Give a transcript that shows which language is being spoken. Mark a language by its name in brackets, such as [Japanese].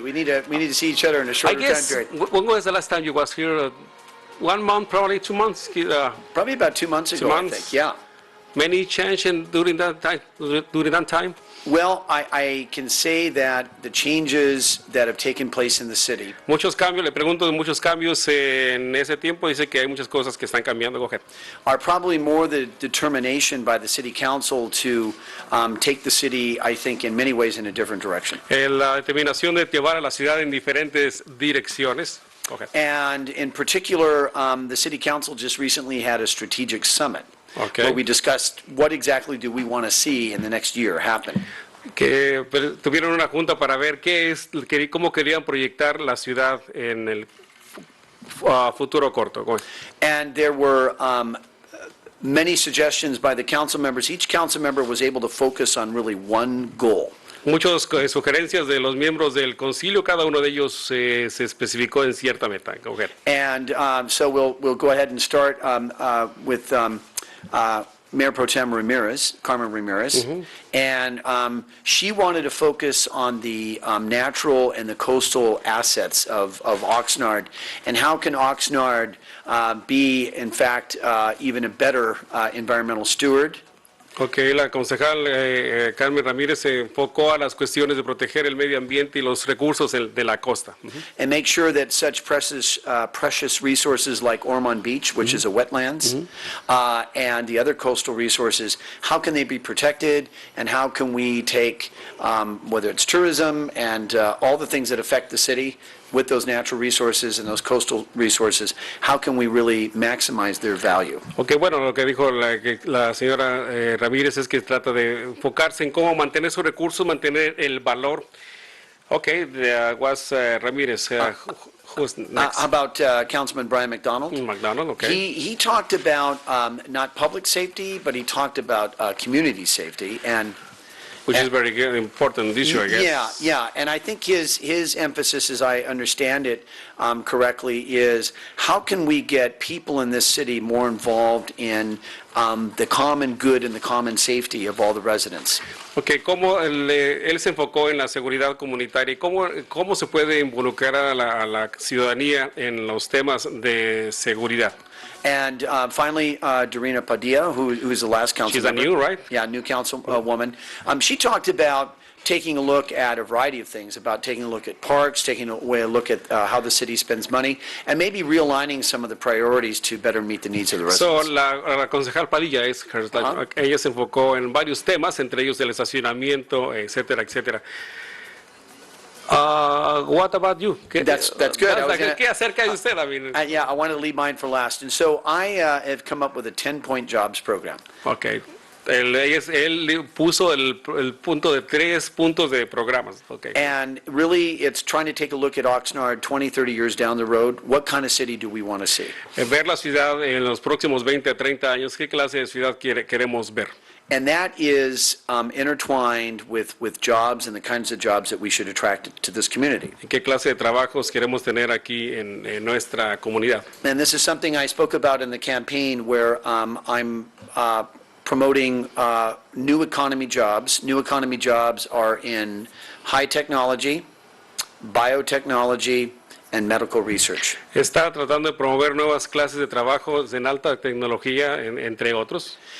[English] We need to see each other in a shorter time period. When was the last time you was here? 1 month, probably 2 months. Probably about 2 months ago. 2 months. I think. Yeah. Many change during that time. Well, I can say that the changes that have taken place in the city. [Spanish] Muchos cambios. Le pregunto de muchos cambios en ese tiempo. Dice que hay muchas cosas que están cambiando. [English] Go ahead. Are probably more the determination by the city council to take the city, I think, in many ways in a different direction. [Spanish] La determinación de llevar a la ciudad en diferentes direcciones. [English] Okay. And in particular, the city council just recently had a strategic summit. Okay. Where we discussed what exactly do we want to see in the next year happen. [Spanish] Que tuvieron una junta para ver cómo querían proyectar la ciudad en el futuro corto. [English] And there were many suggestions by the council members. Each council member was able to focus on really one goal. [Spanish] Muchas sugerencias de los miembros del concilio, cada uno de ellos se especificó en cierta meta. [English] Okay. And so we'll go ahead and start with Mayor Pro Tem Ramirez, Carmen Ramirez, and she wanted to focus on the natural and the coastal assets of Oxnard, and how can Oxnard be, in fact, even a better environmental steward. [Spanish] Okay, la concejal Carmen Ramírez se enfocó a las cuestiones de proteger el medio ambiente y los recursos de la costa. [English] And make sure that such precious resources like Ormond Beach, which is a wetlands, and the other coastal resources, how can they be protected, and how can we take, whether it's tourism and all the things that affect the city, with those natural resources and those coastal resources, how can we really maximize their value? [Spanish] Okay, bueno, lo que dijo la señora Ramírez es que trata de enfocarse en cómo mantener sus recursos, mantener el valor. [English] Okay, was Ramírez. Who's next? How about Councilman Brian McDonald? McDonald, okay. He talked about not public safety, but he talked about community safety, and which is very important issue, I guess. Yeah, and I think his emphasis, as I understand it correctly, is how can we get people in this city more involved in the common good and the common safety of all the residents. [Spanish] Okay, cómo él se enfocó en la seguridad comunitaria y cómo se puede involucrar a la ciudadanía en los temas de seguridad. [English] And finally, Dorina Padilla, who is the last council She's member. New, right? Yeah, new councilwoman. She talked about taking a look at a variety of things, about taking a look at parks, taking a look at how the city spends money, and maybe realigning some of the priorities to better meet the needs of the residents. [Spanish] So, la concejal Padilla ella se enfocó en varios temas, entre ellos el estacionamiento, etcétera, etcétera. [English] What about you? That's good. [Spanish] ¿Qué acerca de usted? [English] Yeah, I wanted to leave mine for last. And so I have come up with a 10-point jobs program. Okay. [Spanish] Él puso el punto de 3 puntos de programas. [English] Okay. And really, it's trying to take a look at Oxnard 20, 30 years down the road. What kind of city do we want to see? [Spanish] Ver la ciudad en los próximos 20 a 30 años. ¿Qué clase de ciudad queremos ver? [English] And that is intertwined with jobs and the kinds of jobs that we should attract to this community. [Spanish] ¿Qué clase de trabajos queremos tener aquí en nuestra comunidad? [English] And this is something I spoke about in the campaign, where I'm promoting new economy jobs. New economy jobs are in high technology, biotechnology, and medical research. [Spanish] Está tratando de promover nuevas clases de trabajo en alta tecnología, entre otros.